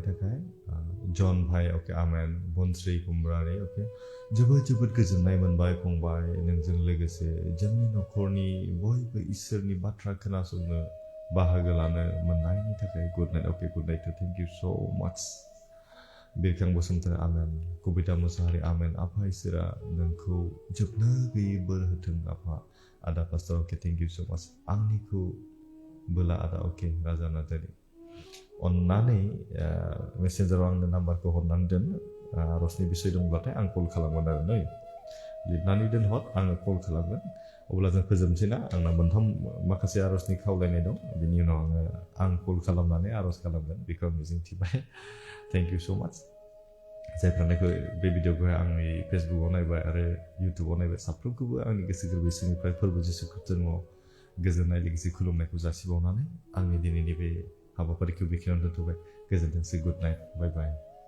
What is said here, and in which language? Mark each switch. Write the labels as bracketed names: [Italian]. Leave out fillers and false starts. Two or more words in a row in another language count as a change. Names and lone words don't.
[Bodo] थाखाय जन भाई ओके आमेन बनस्रि कुमब्रानि ओके जोबोद गोजोननाय मोनबाय फंबाय नोंजों लोगोसे जोंनि नखरनि बयबो इसोरनि बाथ्रा खोनासंनो बाहागो लानो मोननायनि थाखाय [English] good night [Bodo] ओके [English] good night thank you so much [Bodo] बिरखां बसुमतारी आमेन कबिता मुसाहारि आमेन आफा इसोरा नोंखौ जोबनो गैयै बोर होथों आफा आदा पास्टर [English] okay thank you so much [Bodo] आंनिखौ बोला आदा ओके राजा नार्जारी अन्नानै मेसेन्जाराव आंनो नाम्बारखौ हरनानै दोन आरजनि बिसय दंब्लाथाय आं कल खालामगोन आरो नै लिरनानै दोनहर आङो कल खालामगोन अब्ला जों फोजोबनोसै ना आंना मोनथाम माखासे आरजनि खावलायनाय दं बिनि उनाव आं कल खालामनानै आरज खालामगोन बेखौ आं मिजिंथिबाय [English] thank you so much [Bodo] जायफ्रानाखि बे भिडिअखौहाय आंनि फेसबुकआव नायबाय आरो इउटुबाव नायबाय साफ्रोमखौबो आंनि गोसो गोरबोनिफ्राय फोरबो जिसु ख्रिस्टनि मुङाव गोजोननाय लोगोसे खुलुमनायखौ जासिबावनानै आंनि दिनैनि बे हाबाफारिखौ बेखिनियावनो दोनथ'बाय गोजोनथोंसै [English] good night bye bye